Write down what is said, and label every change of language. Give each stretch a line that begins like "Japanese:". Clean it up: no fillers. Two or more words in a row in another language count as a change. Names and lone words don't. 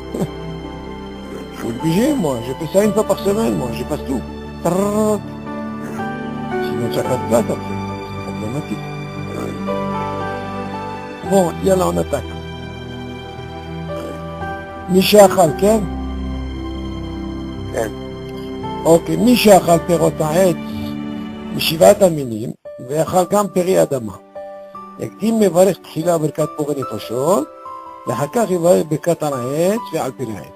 French: Je suis obligé, moi. Je fais ça une fois par semaine, moi. J'efface tout. Trrrr. Sinon, ça casse place après. C'est problématique. Bon, yalla, on attaque.
Hebrew: מי שאכל, Ken? Ken. אוקיי, מי שאכל פירות העץ משבעת המינים ואכל גם פרי אדמה. יקדים מברך תחילה ברכת בורא נפשות, ואחר כך יברך ברכת על העץ ועל פרי העץ.